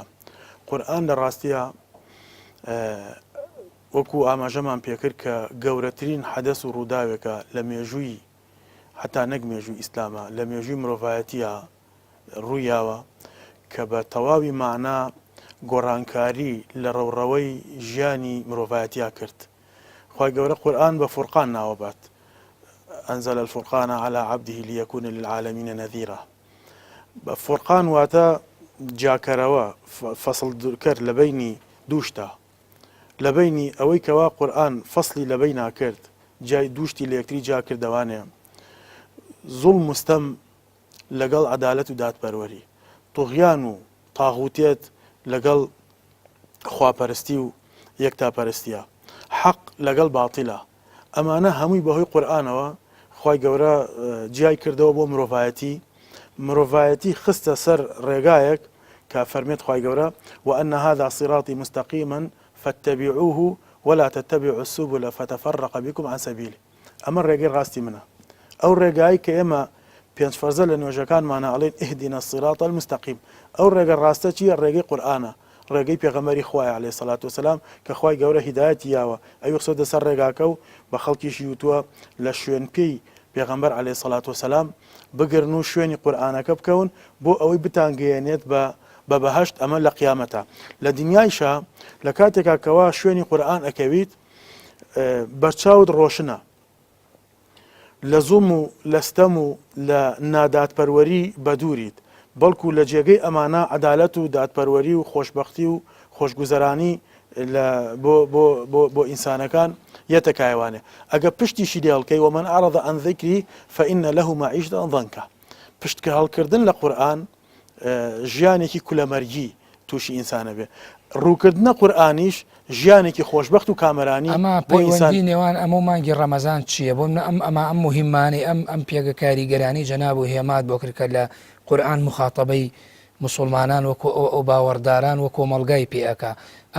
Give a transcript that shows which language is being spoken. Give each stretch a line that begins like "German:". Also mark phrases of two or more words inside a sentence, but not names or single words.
Central Kurdish: قورئان لە ڕاستیە وەکو ئاماژەمان پێکرد کە گەورەترین حەدەس و ڕووداوێکە لە مێژووی حتا نەک مێژووی ئیسلامە لە مێژووی مرۆڤایەتیە ڕوویاوە کە بە تەواوی معنا گۆڕانکاری لە ڕەوڕەوەی ژیانی مرۆڤایەتیا کرد. خی گەورە قورئان بە فورقان ناوەبات:
Arabic: أنزل الفرقان على عبده ليكون للعالمين نذيرا.
Central Kurdish: فورقان واتە جاکەرەوە فەسڵ کرد لە بینی دووشتا، لە بینی ئەوەی کەوا قورئان فەسڵی لە بین ناکرد جای دووشتی لە یەکتری جا کردەوانەیە. زوڵم و ستەم لەگەڵ عەدالەت و دادپەروەری، توغیان و تاغوتێت لەگەڵ خواپەرستی و یەکتاپەرستیە، حەق لەگەڵ باتیلە. ئەمانە هەمووی بەهۆی قورئانەوە خی گەورە جیای کردەوە بۆ مرۆڤایەتی خستە سەر ڕێگایەک کە فەرمێت خی گەورە:
Arabic: وأن هذا صراطي مستقيما فاتبعوه ولا تتبعوا السبل فتفرق بكم عن سبيله.
Central Kurdish: ئەمە ڕێگەی ڕاستی منە، ئەو ڕێگایی کە ئێمە پێنج فەرزە لە نوێژەکانمانە ئەڵێن
Arabic: اهدنا الصراط المستقيم.
Central Kurdish: ئەو ڕێگە ڕاستە چیە؟ ڕێگەی قورئانە، ڕێگەی پێغەمبەری خوایە
Arabic: عەلەیهی سەڵات وەسەلام
Central Kurdish: کە خی گەورە هیدایەتی یاوە ئەوی خسۆتە سەر ڕێگاکە و بە خەڵکیشی وتووە لە شوێن پێی پێغەمبەر
Arabic: عەلەیهی سەڵات وەسەلام
Central Kurdish: بگرن و شوێنی قورئانەکە بکەون بۆ ئەوەی بتانگەیەنێت بە بەهەشت. ئەمە لە قیامەتە. لە دنیایشە لە کاتێکا کەوا شوێنی قورئان ئەکەویت بەرچاوت ڕۆشنە، لە زوڵم و لە ستەم و لە نادادپەروەری بەدووریت، بەڵکو لە جێگەی ئەمانە عەدالەت و دادپەروەری و خۆشبەختی و خۆشگوزەرانی بۆ ئینسانەکان یەتەکایوانێ. ئەگە پشتیشی لێڵکەی
Arabic: ومن أعرض عن ذكري فإن له معيشة ضنكا.
Central Kurdish: پشتکە هەڵکردن لە قورئان ژیانێکی کولەمەرگی تووشی ئینسانە بێ. ڕووکردنە قورئانیش ژیانێکی خۆشبەخت و کامەرانی. ئەمە پەیوەندی نێوان ئەمە مانگی ڕەمەزان چییە؟ بۆ ئەم مهمانەی ئەم پێگە کاریگەرانی جەناب و هێمات بۆ کردکە لە قورئان مخاتەبەی مسلمانان وەکو ئەو باوەڕداران وە کۆمەڵگای پێەکە.